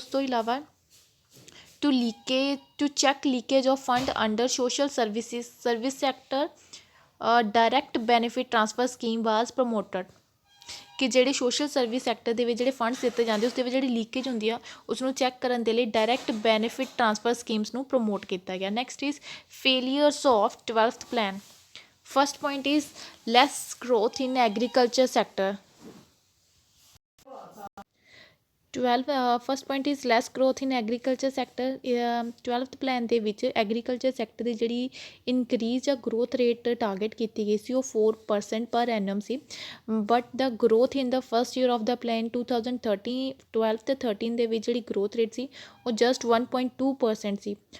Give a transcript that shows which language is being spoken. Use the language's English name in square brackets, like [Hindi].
[English] ਉਸ ਤੋਂ ਇਲਾਵਾ to check leakage of fund under social service sector direct benefit transfer scheme was promoted. [Punjabi] ਕਿ ਜਿਹੜੇ ਸੋਸ਼ਲ ਸਰਵਿਸ ਸੈਕਟਰ ਦੇ ਵਿੱਚ ਜਿਹੜੇ ਫੰਡਸ ਦਿੱਤੇ ਜਾਂਦੇ ਉਸ ਦੇ ਵਿੱਚ ਜਿਹੜੀ ਲੀਕੇਜ ਹੁੰਦੀ ਆ ਉਸ ਨੂੰ ਚੈੱਕ ਕਰਨ ਦੇ ਲਈ ਡਾਇਰੈਕਟ ਬੈਨੀਫਿਟ ਟ੍ਰਾਂਸਫਰ ਸਕੀਮਸ ਨੂੰ ਪ੍ਰਮੋਟ ਕੀਤਾ ਗਿਆ। [English] Next is failures of 12th plan. First point is less growth in agriculture sector। First point is less growth in agriculture sector। [Punjabi] 12th plan ਦੇ ਵਿੱਚ ਐਗਰੀਕਲਚਰ ਸੈਕਟਰ ਦੀ ਜਿਹੜੀ increase ਜਾਂ growth rate target ਕੀਤੀ ਗਈ ਸੀ ਉਹ 4% ਪਰ ਐਨਮ ਸੀ [English] but the growth in the first year of the plan [Punjabi] 12 ਤੇ 13 ਦੇ ਵਿੱਚ ਜਿਹੜੀ ਗਰੋਥ ਰੇਟ ਸੀ ਉਹ ਜਸਟ 1.2% ਸੀ।